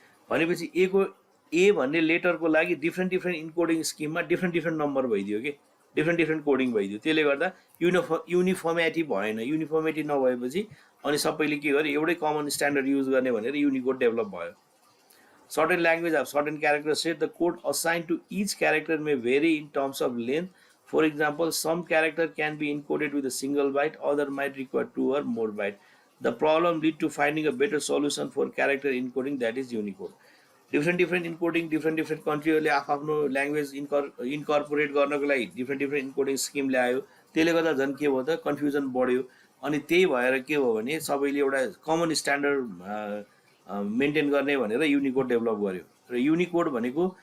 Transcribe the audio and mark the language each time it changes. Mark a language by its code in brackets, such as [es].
[ne] भनेपछि ए भन्ने लेटरको लागि डिफ्रेन्ट इन्कोडिङ स्किममा डिफ्रेन्ट नम्बर भइदियो के, डिफ्रेन्ट कोडिङ भइदियो। त्यसले गर्दा युनिफर्मिटी भएन। युनिफर्मिटी नभएपछि अनि सबैले के गर्यो, एउटै कमन स्ट्यान्डर्ड युज गर्ने भनेर युनिकोड डेभलप भयो। [en] Certain languages have certain character set. The code assigned to each character may vary in terms of length. For example, some character can be encoded with a single byte, other might require 2 or more bytes. The problem lead to finding a better solution for character encoding, that is Unicode. Different encoding, different country [ne] हरूले आफ्नो language incorporate गर्नको लागि different encoding scheme ल्यायो। त्यसले गर्दा झन् के भयो त कन्फ्युजन बढ्यो। अनि त्यही भएर के हो भने सबैले एउटा कमन स्ट्यान्डर्ड मेन्टेन गर्ने भनेर युनिकोड डेभलप गर्यो। र युनिकोड भनेको